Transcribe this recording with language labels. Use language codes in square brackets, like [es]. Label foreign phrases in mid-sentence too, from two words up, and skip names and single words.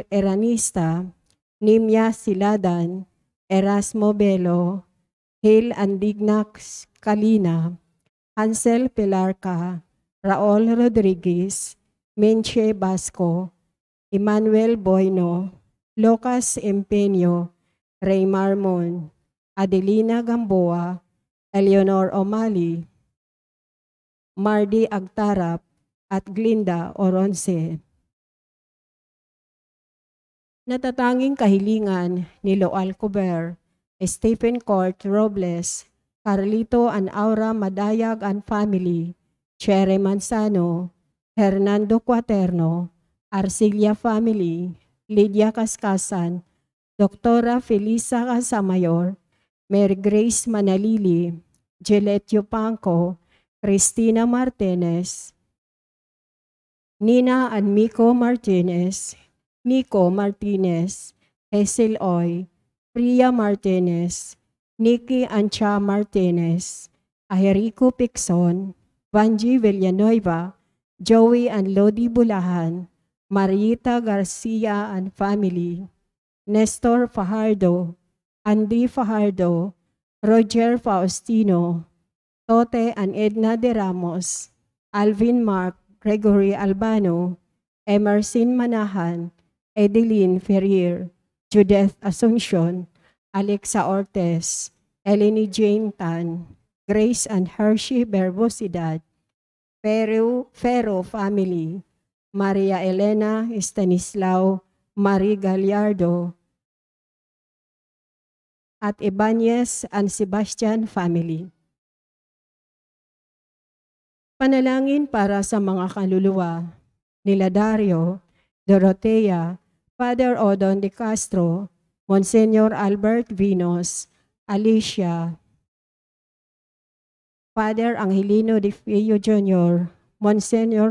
[tl] Eranista, Nimya Siladan, Erasmo Belo, Hil Andignax Kalina, Hansel Pilarca, Raul Rodriguez, Menche Basco, Emmanuel Boyno, Lucas Empeño, Ray Marmon, Adelina Gamboa, Eleanor O'Malley, Mardy Agtarap, at Glinda Oronce. Natatanging kahilingan ni Loal Cober, Stephen Court Robles, Carlito and Aura Madayag and family, Chere Manzano, Hernando Cuaterno, Arcilia family, Lydia Kaskasan, Doktora Felisa Casamayor, Mary Grace Manalili, Gillette Yupanco, Cristina Martinez, Nina and Miko Martinez, Nico Martinez, Hazel Oy, Priya Martinez, Nikki Ancha Martinez, Aherico Pixon, Vanji Villanueva, Joey and Lodi Bulahan, Marieta Garcia and family, Nestor Fajardo, Andy Fajardo, Roger Faustino, Tote and Edna de Ramos, Alvin Mark, Gregory Albano, Emerson Manahan, Edeline Ferrier, Judith Asuncion, Alexa Ortez, Eleni Jane Tan, Grace and Hershey Berbosidad, Ferro family, Maria Elena Estanislao Marie Gallardo, at Ibanez and Sebastian family. Panalangin para sa mga kaluluwa nila Dario, Dorotea, Father Odon de Castro, Monsignor Albert Vinos, Alicia, Father Angelino de Fio Jr., Monsignor